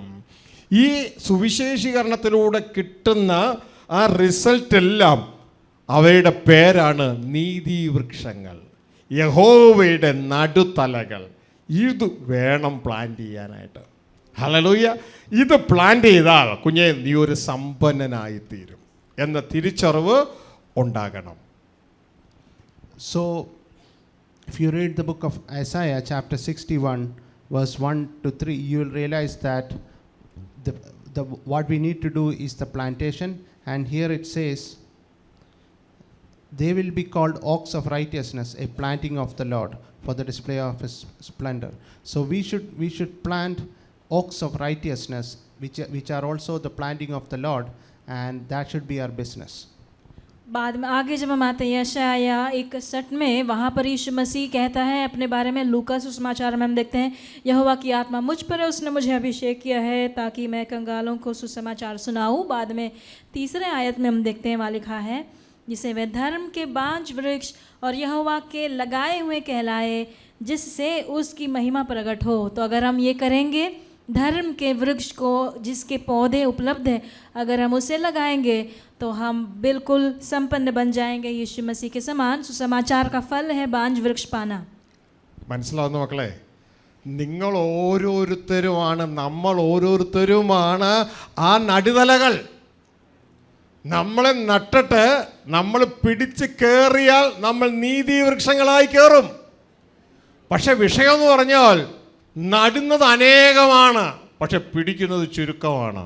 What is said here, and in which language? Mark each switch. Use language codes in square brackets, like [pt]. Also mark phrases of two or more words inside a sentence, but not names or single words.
[ml] ഈ സുവിശേഷീകരണത്തിലൂടെ കിട്ടുന്ന ആ റിസൾട്ടെല്ലാം അവയുടെ പേരാണ് നീതിവൃക്ഷങ്ങൾ, യഹോവയുടെ നടുതലകൾ. ഇത് വേണം പ്ലാന്റ് ചെയ്യാനായിട്ട്. ഹല്ലേലൂയ. ഇത് പ്ലാന്റ് ചെയ്താൽ കുഞ്ഞെ നീ ഒരു സമ്പന്നനായിത്തീരും എന്ന തിരിച്ചറിവ് ഉണ്ടാകണം. [en] So, if you read the book of Isaiah, chapter 61, verse 1 to 3, you will realize that what we need to do is the plantation. And here it says, they will be called oaks of righteousness, a planting of the Lord for the display of his splendor. So we should plant oaks of righteousness, which are also the planting of the Lord, and that should be our business. [hi] बाद में आगे जब हम आते हैं यशाया 61 में, वहाँ पर यीशु मसीह कहता है अपने बारे में, लूका सुसमाचार में हम देखते हैं, यहोवा की आत्मा मुझ पर है, उसने मुझे अभिषेक किया है ताकि मैं कंगालों को सुसमाचार सुनाऊँ। बाद में तीसरे आयत में हम देखते हैं वहाँ लिखा है, जिसे वे धर्म के बांज वृक्ष और यहोवा के लगाए हुए कहलाए, जिससे उसकी महिमा प्रकट हो। तो अगर हम ये करेंगे, धर्म के वृक्ष को जिसके पौधे उपलब्ध हैं, अगर हम उसे लगाएंगे तो हम बिल्कुल संपन्न बन जाएंगे यीशु मसीह के समान। सुसमाचार का फल है बांज वृक्ष पाना। [ml] മനസ്സിലാവുന്ന മക്കളെ, നിങ്ങൾ ഓരോരുത്തരുമാണ്, നമ്മൾ ഓരോരുത്തരുമാണ് ആ നടുതലകൾ. നമ്മളെ നട്ടിട്ട് നമ്മൾ പിടിച്ച് കയറിയാൽ നമ്മൾ നീതിവൃക്ഷങ്ങളായി കയറും. പക്ഷെ വിഷയം എന്ന് പറഞ്ഞാൽ നടുന്നത് അനേകമാണ്, പക്ഷെ പിടിക്കുന്നത് ചുരുക്കമാണ്.